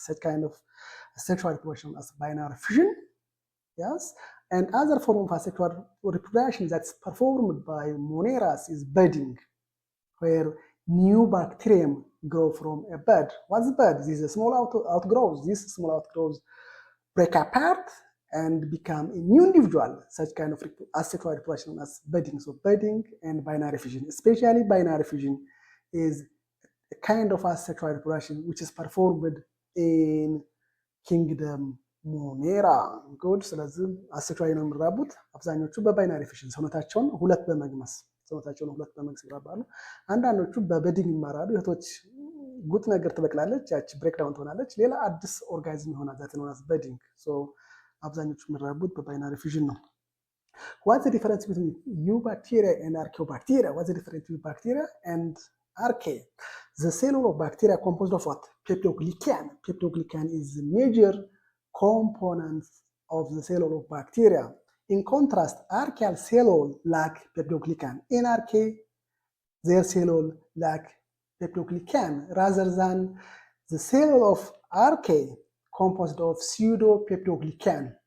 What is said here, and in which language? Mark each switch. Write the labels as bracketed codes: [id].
[en] Such kind of asexual reproduction as binary fission. Yes, and other form of asexual reproduction that's performed by moneras is budding, where new bacterium grow from a bud. What's bud? This is a small outgrowth. These small outgrowths break apart and become a new individual. Such kind of asexual reproduction as budding. So budding and binary fission, especially binary fission, is a kind of asexual reproduction which is performed in kingdom ሞኔራ [am] ጉድ። ስለዚህ አሴክሹዋሊ ነው የሚራቡት። አብዛኞቹ በባይናሪ ፊሽን ሰውነታቸውን ሁለት በመግመስ ይራባሉ። አንዳንዶቹ በበዲንግ ይማራሉ። እህቶች ጉጥ ነገር ትበቅላለች፣ ያቺ ብሬክዳውን ትሆናለች፣ ሌላ አዲስ ኦርጋኒዝም ይሆናል። ዛት ነው በዲንግ። ሶ አብዛኞቹ የሚራቡት በባይናሪ ፊሽን ነው። [en] What's the difference between eubacteria and archaeobacteria? What's the difference between bacteria and archaea? The cell of bacteria composed of what? Peptoglycan. Peptoglycan is the major components of the cell of bacteria. In contrast, archaeal cell lack peptoglycan. In archaea, their cell lack peptoglycan rather than the cell of archaea composed of pseudo-peptoglycan.